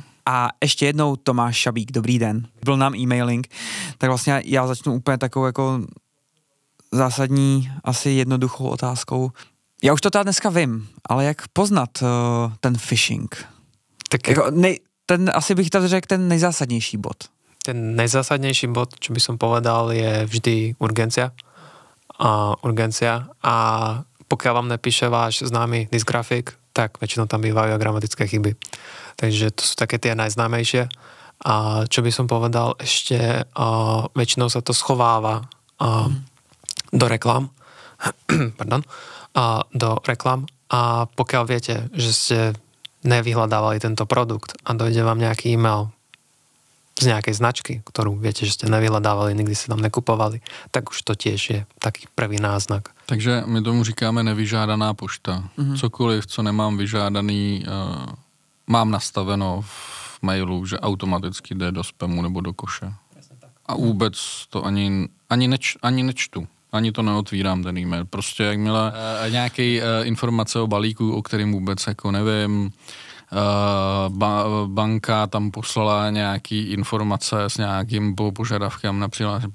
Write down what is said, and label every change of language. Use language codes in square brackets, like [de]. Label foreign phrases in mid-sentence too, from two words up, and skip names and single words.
[cs] A ještě jednou Tomáš Šabík, dobrý den. Byl nám e-mailing, tak vlastně já začnu úplně takovou jako zásadní, asi jednoduchou otázkou. Já už to tady dneska vím, ale jak poznat ten phishing? Tak jako, ten, asi bych tady řekl ten nejzásadnější bod. Ten nejzásadnější bod, [sk] čo by som povedal, je vždy urgencia. A pokiaľ vám nepíše váš známy dysgrafik, tak väčšinou tam bývajú aj gramatické chyby. Takže to sú také tie najznámejšie. A čo by som povedal ešte, väčšinou sa to schováva do reklam. Pardon. Do reklam. A pokiaľ viete, že ste nevyhľadávali tento produkt a dojde vám nejaký e-mail z nejakej značky, ktorú viete, že ste nevyhľadávali, nikdy si tam nekupovali, tak už to tiež je taký prvý náznak. [cs] Takže my tomu říkáme nevyžádaná pošta. Cokoliv, co nemám vyžádaný, mám nastaveno v mailu, že automaticky jde do spamu nebo do koše. A vůbec to ani nečtu. Ani to neotvírám, ten e-mail. Prostě jakmile nějaký informace o balíku, o kterém vůbec jako nevím, banka tam poslala nějaký informace s nějakým požadavkem na přihlášení.